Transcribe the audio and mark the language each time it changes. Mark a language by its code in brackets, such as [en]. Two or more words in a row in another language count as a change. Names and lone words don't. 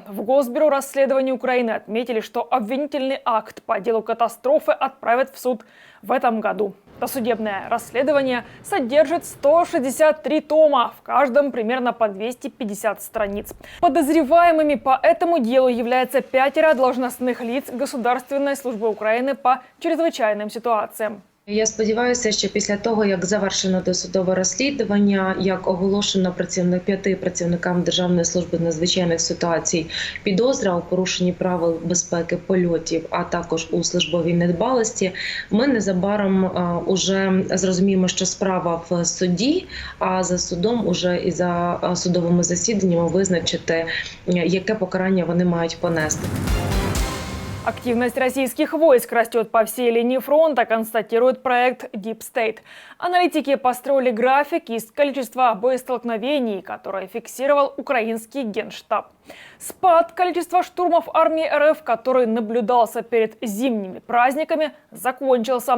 [ru] В Госбюро расследований Украины отметили, что обвинительный акт по делу катастрофы отправят в суд в этом году. Досудебное расследование содержит 163 тома, в каждом примерно по 250 страниц. Подозреваемыми по этому делу являются 5 должностных лиц Государственной службы України по чрезвичайним ситуаціям. [uk] Я сподіваюся, що після того, як завершено досудове розслідування, як оголошено 5 працівникам Державної служби з надзвичайних ситуацій підозра у порушенні правил безпеки польотів, а також у службовій недбалості, ми незабаром уже зрозуміємо, що справа в суді, а за судом уже і за судовими засіданнями визначити, яке покарання вони мають понести. [ru] Активность российских войск растет по всей линии фронта, констатирует проект Deep State. Аналитики построили график из количества боестолкновений, которые фиксировал украинский Генштаб. Спад количества штурмов армии РФ, который наблюдался перед зимними праздниками, закончился.